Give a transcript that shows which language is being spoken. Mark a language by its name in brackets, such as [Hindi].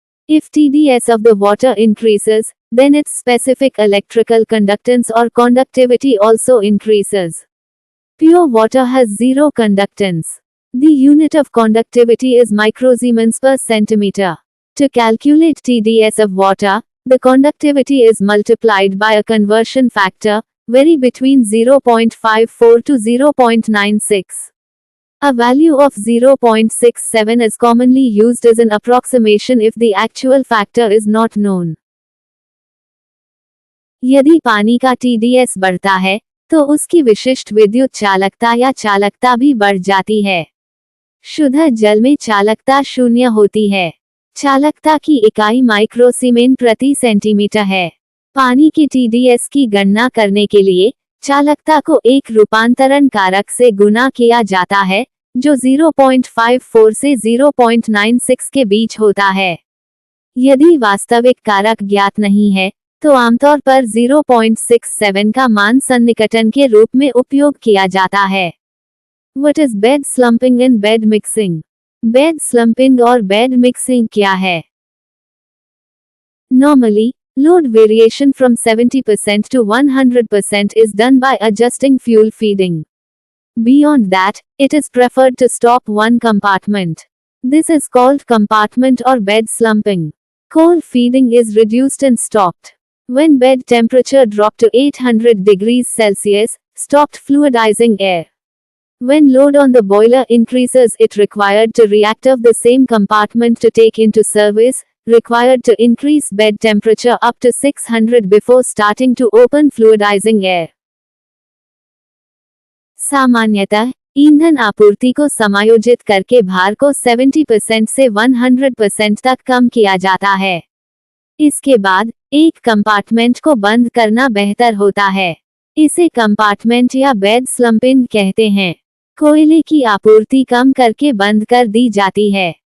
[English] If TDS of the water increases, then its specific electrical conductance or conductivity also increases. Pure water has zero conductance. The unit of conductivity is microsiemens per centimeter. To calculate TDS of water, the conductivity is multiplied by a conversion factor, vary between 0.54 to 0.96. A value of 0.67 is commonly used as an approximation if the actual factor is not known. [Hindi] यदि पानी का TDS बढ़ता है, तो उसकी विशिष्ट विद्युत चालकता या चालकता भी बढ़ जाती है। शुद्ध जल में चालकता 0 होती है। चालकता की इकाई माइक्रोसीमेन प्रति सेंटीमीटर है। पानी की TDS की गणना करने के लिए चालकता को एक रूपांतरण कारक से गुणा किया जाता है, जो 0.54 से 0.96 के बीच होता है। यदि वास्तविक कारक ज्ञात नहीं है, तो आमतौर पर 0.67 का मान सन्निकटन के रूप में उपयोग किया जाता है। [English] What is bed slumping and bed mixing? [Hindi] Bed स्लंपिंग और बेड मिक्सिंग क्या है? [English] Normally, load variation from 70% to 100% is done by adjusting fuel feeding. Beyond that, it is preferred to stop one compartment. This is called compartment or bed slumping. Coal feeding is reduced and stopped. When bed temperature dropped to 800 degrees Celsius, stopped fluidizing air. When load on the boiler increases, it required to reactive the same compartment to take into service, required to increase bed temperature up to 600 before starting to open fluidizing air. [Hindi] सामान्यतः ईंधन आपूर्ति को समायोजित करके भार को 70% से 100% तक कम किया जाता है। इसके बाद एक कंपार्टमेंट को बंद करना बेहतर होता है। इसे कंपार्टमेंट या बेड स्लंपिंग कहते हैं। कोयले की आपूर्ति कम करके बंद कर दी जाती है।